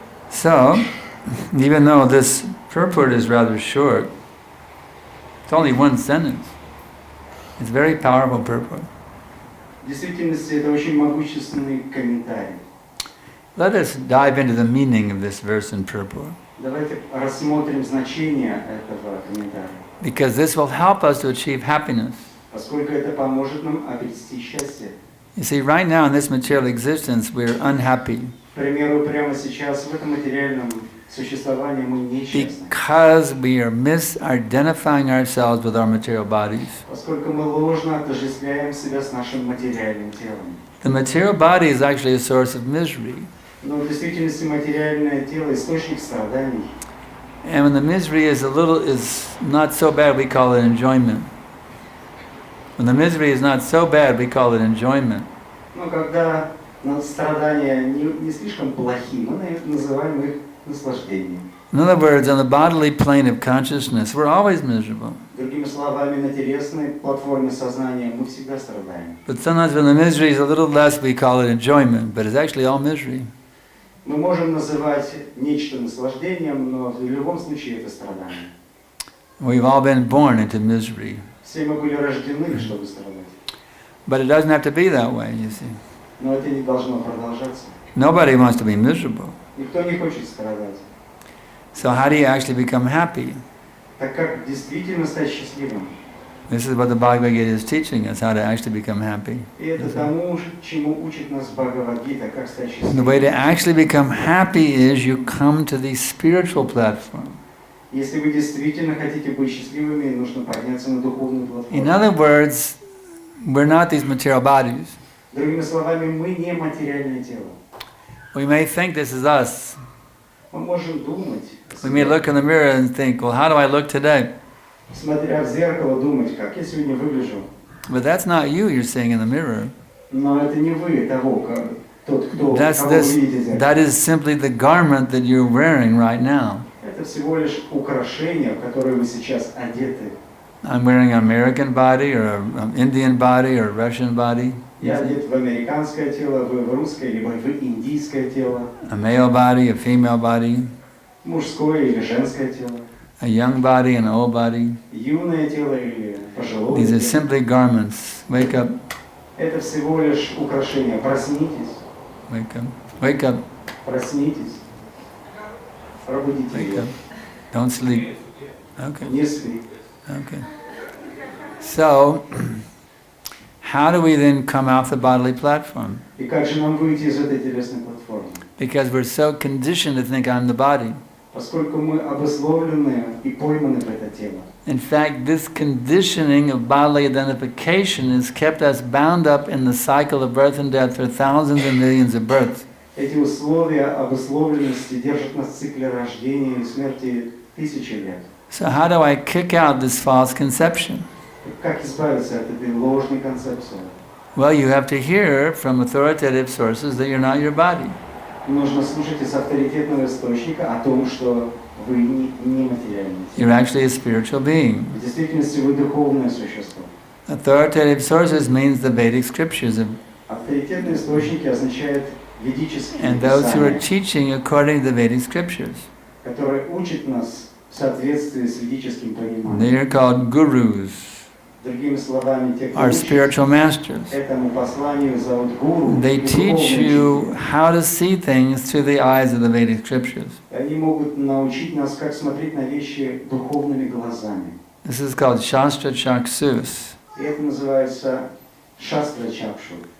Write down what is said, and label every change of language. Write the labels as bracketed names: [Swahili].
[English] So, even though this purport is rather short, it's only one sentence. It's a very powerful purport. [Russian] В действительности это очень могущественный комментарий. [English] Let us dive into the meaning of this verse in purport, [Russian] Давайте рассмотрим значение этого комментария, [English] because this will help us to achieve happiness. [Russian] поскольку это поможет нам обрести счастье. [English] You see, right now in this material existence, we're unhappy [Russian] К примеру, прямо сейчас в этом материальном существовании мы несчастны, [English] because we are misidentifying ourselves with our material bodies. [Russian] поскольку мы ложно отождествляем себя с нашим материальным телом. [English] The material body is actually a source of misery. [Russian] Но в действительности материальное тело – источник страданий. [English] And when the misery is not so bad, we call it enjoyment. When the misery is not so bad, we call it enjoyment. [Russian] Но когда страдания не слишком плохи, мы называем их наслаждением. [English] In other words, on the bodily plane of consciousness, we're always miserable. [Russian] Другими словами, на телесной платформе сознания мы всегда страдаем. [English] But sometimes when the misery is a little less, we call it enjoyment, but it's actually all misery. [Russian] Мы можем называть нечто наслаждением, но в любом случае это страдание. [English] We've all been born into misery. [Russian] Все мы были рождены, чтобы страдать. [English] But it doesn't have to be that way, you see. [Russian] Но это не должно продолжаться. [English] Nobody wants to be miserable. [Russian] Никто не хочет страдать. [English] So how do you actually become happy? [Russian] Так как действительно стать счастливым? [English] This is what the Bhagavad Gita is teaching us, how to actually become happy. [Russian] И это тому, чему учит нас Bhagavad Gita, как стать [English] The way [Russian] счастливым. [English] to actually become happy is you come to the spiritual platform. [Russian] Если вы действительно хотите быть счастливыми, нужно подняться на духовную платформу. [English] In other words, we're not these material bodies. [Russian] Другими словами, мы не материальное тело. [English] We may think this is us. [Russian] Мы можем думать, [English] We may look in the mirror and think, well, how do I look today? [Russian] смотря в зеркало, думать, как я сегодня выгляжу. [English] But that's not you you're seeing in the mirror. [Russian] Но это не вы того, тот, кто [English] That's [Russian] кого вы видите в зеркале. [English] that is simply the garment that you're wearing right now. [Russian] Это всего лишь украшение, в которое вы сейчас одеты. [English] I'm wearing an American body or an Indian body or a Russian body. [Russian] Я одет в американское тело, вы в русское, либо в индийское тело, [English] A male body, a female body, [Russian] мужское или женское тело, [English] a young body and an old body. [Russian] юное тело или пожилое [English] These are [Russian] тело. [English] simply garments. Wake up, [Russian] Это всего лишь украшение. Проснитесь, [English] wake up, wake up, [Russian] проснитесь, пробудите [English] wake [Russian] ее. [English] up. Don't sleep. Okay, [Russian] Не спи. [English] okay. So, how do we then come off the bodily platform? [Russian] И как же нам выйти из этой телесной платформы? [English] Because we're so conditioned to think I'm the body. [Russian] Поскольку мы обусловлены и пойманы в это тело. [English] In fact, this conditioning of bodily identification has kept us bound up in the cycle of birth and death for thousands and millions of births. [Russian] Эти условия обусловленности держат нас в цикле рождения и смерти тысячи лет. [English] So how do I kick out this false conception? [Russian] Как избавиться от этой ложной концепции? [English] Well, you have to hear from authoritative sources that you're not your body. [Russian] Нужно слушать из авторитетного источника о том, что вы не материальны. [English] You're actually a spiritual being. [Russian] В действительности вы духовное существо. [English] Authoritative sources means the Vedic scriptures [Russian] Авторитетные источники означают ведические [English] and those who are [Russian] писания, [English] teaching according to the Vedic scriptures. [Russian] которые учат нас в соответствии с ведическим [English] They [Russian] пониманием. [English] are called gurus, [Russian] Другими словами, те, кто [English] our [Russian] учит [English] spiritual masters. [Russian] этому посланию, зовут гуру. [English] They [Russian] и [English] teach [Russian] духовные [English] you [Russian] учителя. [English] how to see things through the eyes of the Vedic scriptures. [Russian] Они могут научить нас, как смотреть на вещи духовными глазами. [English] This is called Shastra Chaksus. [Russian] И это называется шастра чакшу.